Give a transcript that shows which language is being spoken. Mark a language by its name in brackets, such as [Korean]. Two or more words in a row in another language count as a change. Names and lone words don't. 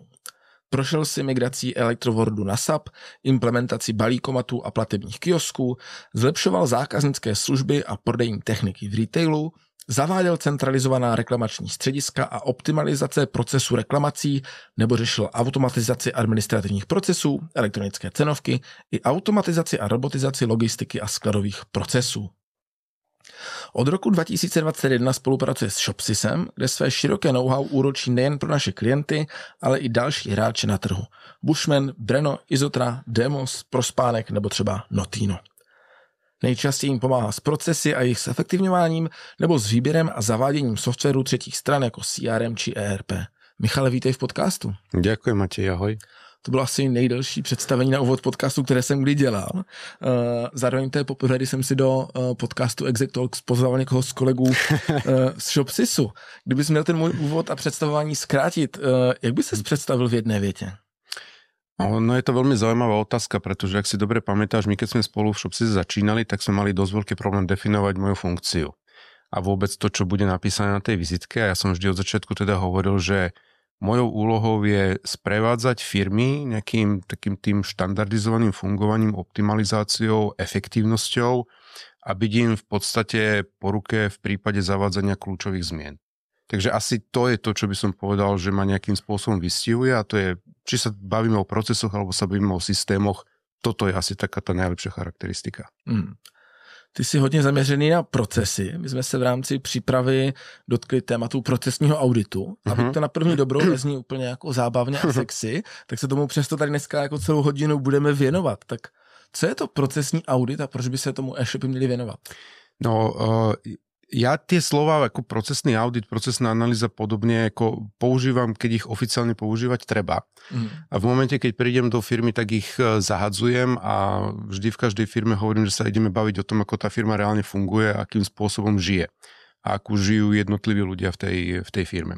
[Czech] Prošel si migrací Electroworldu na SAP, implementací balíkomatů a platebních kiosků, zlepšoval zákaznické služby a prodejní techniky v retailu, zaváděl centralizovaná reklamační střediska a optimalizace procesu reklamací nebo řešil automatizaci administrativních procesů, elektronické cenovky i automatizaci a robotizaci logistiky a skladových procesů. Od roku 2021 spolupracuje s Shopsysem, kde své široké know-how úročí nejen pro naše klienty, ale i další hráče na trhu. Bushman, Breno, Izotra, Demos, Prospánek nebo třeba Notino. Nejčastěji jim pomáhá s procesy a jejich zefektivňováním nebo s výběrem a zaváděním softwaru třetích stran jako CRM či ERP. Michale, vítej v podcastu. [Slovak] Ďakujem, Matej, ahoj. [Czech] To bylo asi nejdelší představení na úvod podcastu, které jsem kdy dělal. Zároveň to je poprvé, kdy jsem si do podcastu Exec Talks pozval někoho z kolegů z Shopsysu. Kdybys měl ten můj úvod a představování zkrátit, jak by ses představil v jedné větě? [Slovak] No je to veľmi zaujímavá otázka, pretože ak si dobre pamätáš, my keď sme spolu v Shopsys začínali, tak sme mali dosť veľký problém definovať moju funkciu. A vôbec to, čo bude napísané na tej vizitke. A ja som vždy od začiatku teda hovoril, že mojou úlohou je sprevádzať firmy nejakým takým tým štandardizovaným fungovaním, optimalizáciou, efektívnosťou a byť im v podstate po ruke v prípade zavádzania kľúčových zmien. Takže asi to je to, čo by som povedal, že ma nejakým spôsobom vystihuje a to je, či sa bavíme o procesoch alebo sa bavíme o systémoch, toto je asi taká tá najlepšia charakteristika. [Czech] Ty jsi hodně zaměřený na procesy. My jsme se v rámci přípravy dotkli tématu procesního auditu. A byť to na první dobrou nezní úplně jako zábavně a sexy, tak se tomu přesto tady dneska jako celou hodinu budeme věnovat. Tak co je to procesní audit a proč by se tomu e-shopy měli věnovat? [Slovak] No, ja tie slova ako procesný audit, procesná analýza podobne ako používam, keď ich oficiálne používať treba. A v momente, keď prídem do firmy, tak ich zahadzujem a vždy v každej firme hovorím, že sa ideme baviť o tom, ako tá firma reálne funguje, akým spôsobom žije a akú žijú jednotliví ľudia v tej firme.